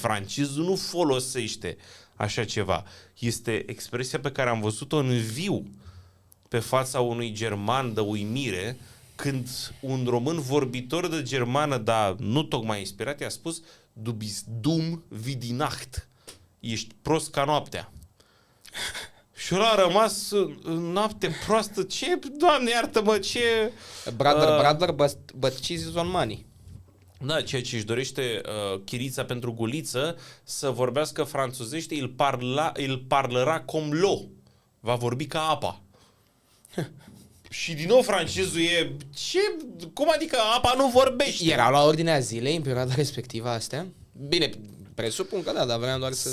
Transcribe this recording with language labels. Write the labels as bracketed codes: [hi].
[ro] Francezul nu folosește așa ceva. Este expresia pe care am văzut-o în viu pe fața unui german de uimire, când un român vorbitor de germană, dar nu tocmai inspirat, i-a spus: [de] Du bist dumm wie die Nacht. [ro] Ești prost ca noaptea. Și ăla a rămas noapte proastă. Ce? Doamne, iartă-mă, ce... Brother, but cheese is on money. Da, ceea ce își dorește Chirița pentru Guliță, să vorbească franțuzește, [fr] il parlera comme l'eau. [ro] Va vorbi ca apa. Și din nou francezul e... Ce? Cum adică apa nu vorbește? Erau la ordinea zilei în perioada respectivă astea? Bine, presupun că da, dar vreau doar să